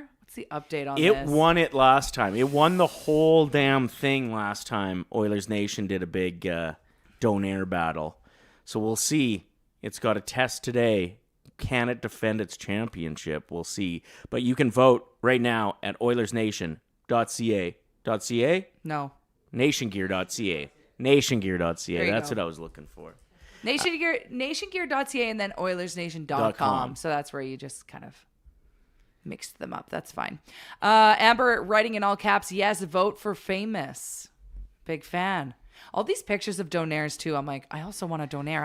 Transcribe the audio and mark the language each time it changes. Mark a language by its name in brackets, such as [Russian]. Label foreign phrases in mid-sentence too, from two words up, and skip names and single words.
[English] What's the update on this? It won it last time. It won the whole damn thing last time. Oilers Nation did a big Donaire battle. So we'll see. It's got a test today. Can it defend its championship? We'll see. But you can vote right now at oilersnation.ca. .ca? No. Nationgear.ca. Nationgear.ca. That's go. what I was looking for. Nationgear.ca and then oilersnation.com. .com. So that's where you just kind of mixed them up. That's fine. Amber writing in all caps, yes, vote for famous. Big fan. All these pictures of donaires too. I'm like, I also want a donaire.